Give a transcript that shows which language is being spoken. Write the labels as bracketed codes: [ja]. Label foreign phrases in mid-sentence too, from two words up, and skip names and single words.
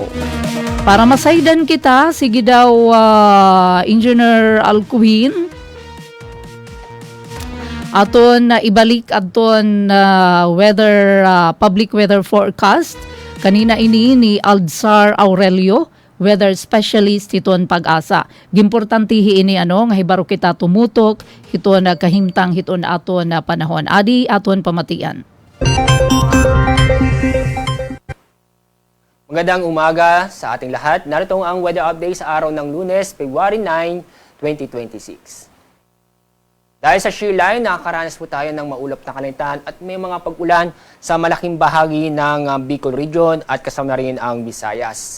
[war] Para masaydan kita, sige daw Engineer Alcuin, aton ibalik aton [en] weather public weather forecast [war] kanina ini ni Aldzar Aurelio [en] weather specialist [war] hiton Pag-asa. Gimportantihi ini nga hibaro kita tumutok hiton kahimtang hiton aton panahon. Adi aton pamatian. [tl] Magandang umaga sa ating lahat. Narito ang weather update sa araw ng Lunes, February 9, 2026. Dahil sa shear line, nakakaranas po tayo ng maulap na kalangitan at may mga pag-ulan sa malaking bahagi ng Bicol Region at kasama rin ang Visayas.